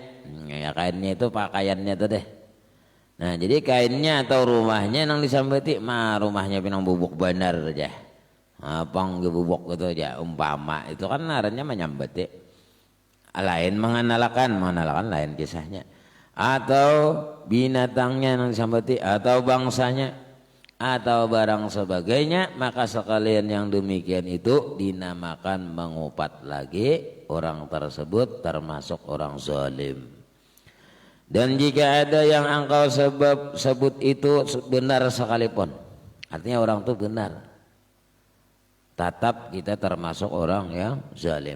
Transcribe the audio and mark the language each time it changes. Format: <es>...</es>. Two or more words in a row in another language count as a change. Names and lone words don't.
<bjn>Ya kainnya itu pakaiannya tuh deh. Nah jadi kainnya atau rumahnya nang disambeti mah rumahnya pinang bubuk bandar aja, apang bubuk gitu aja umpama itu kan ngarannya menyambeti.</bjn> <id>Lain mengenalkan lain kisahnya, atau binatangnya yang disambeti atau bangsanya atau barang sebagainya, maka sekalian yang demikian itu dinamakan mengupat lagi orang tersebut termasuk orang zalim. Dan jika ada yang engkau sebut itu benar sekalipun, artinya orang itu benar, tetap kita termasuk orang yang zalim.</id>